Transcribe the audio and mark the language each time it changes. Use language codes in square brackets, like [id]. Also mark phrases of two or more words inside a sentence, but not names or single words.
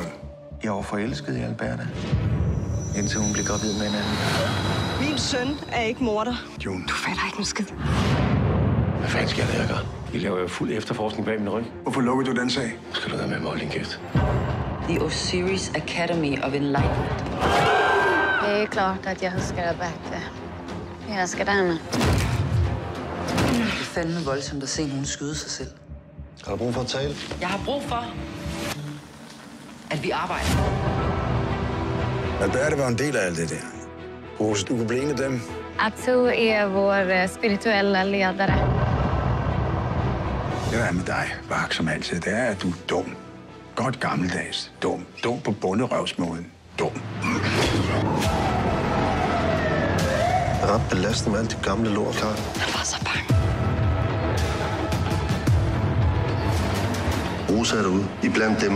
[da] Jeg var forelsket i Alberta, indtil hun blev gravid med en anden. Min søn er ikke morder. June. Du fatter ikke en skid. Hvad fanden skal jeg gøre? I laver jo fuld efterforskning bag min ryg. Hvorfor lukkede du den sag? Skal du være med mig, din kæft? The Osiris Academy of Enlightenment. [sv] Det är klart att jag älskar Alberta. Jag älskar henne. [da] Det er fandme voldsomt at se nogen skyde sig selv. Har du brug for at tale? Jeg har brug for, at vi arbejder. Alberte var en del af alt det der. Rosa, du kunne blive en af dem. [sv] Atu är vår spirituella ledare. [da] Det der er med dig, Bak, som altid, det er, at du er dum. Godt gammeldags. Dum. Dum på bunderøvsmåden. Dum. Ret belastende med alt det gamle lort, Karl. Han var så bange. Rosa er derude. I blandt dem.